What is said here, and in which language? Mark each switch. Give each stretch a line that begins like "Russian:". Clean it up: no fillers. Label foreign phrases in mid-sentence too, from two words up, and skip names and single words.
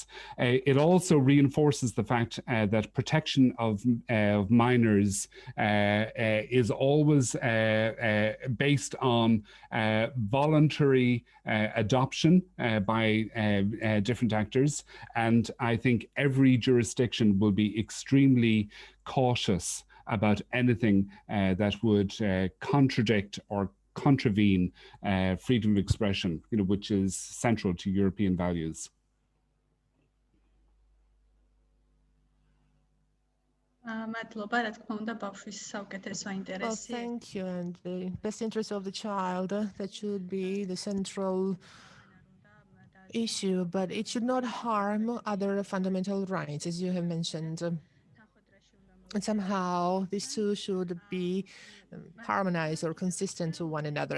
English: It also reinforces the fact that protection of minors is always based on voluntary adoption by different actors. And I think every jurisdiction will be extremely cautious about anything that would contradict or contravene freedom of expression, which is central to European values.
Georgian: მადლობა, რა თქმა უნდა, ბავშვის საუკეთესო
English: Well,
Georgian: ინტერესი.
English: thank you. And the best interest of the child, that should be the central issue, but it should not harm other fundamental rights, as you have mentioned. And somehow these two should be harmonized or consistent to one another.